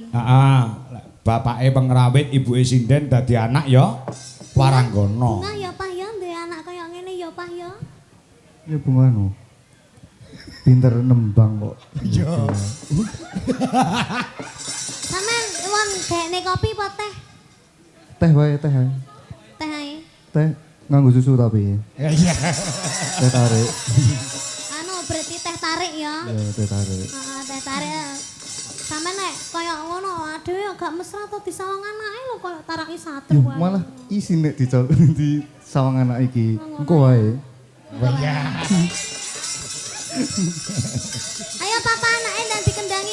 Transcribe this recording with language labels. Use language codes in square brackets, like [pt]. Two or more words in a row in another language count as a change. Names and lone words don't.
[jv] heeh bapake pengrawit ibuke sinden dadi anak ya Waranggana Bunga ya Pah ya, duwe anak kaya ngene ya Pah ya. Ya bunga no. Pinter nembang kok. iya Sampeyan won dekne kopi apa teh? Teh wae, teh wae. Teh ae. Teh nganggo susu tapi. iya Teh tarik. Anu berarti teh tarik ya. Ya, teh tarik. Heeh, teh tarik. Sampeyan nek kaya ngono dhewe gak mesra to disawang anake lho kaya taraki satru Yuh, wae. malah isi nek di sawang anak iki. Engko wae. Ayo papa anake ndang dikendangi.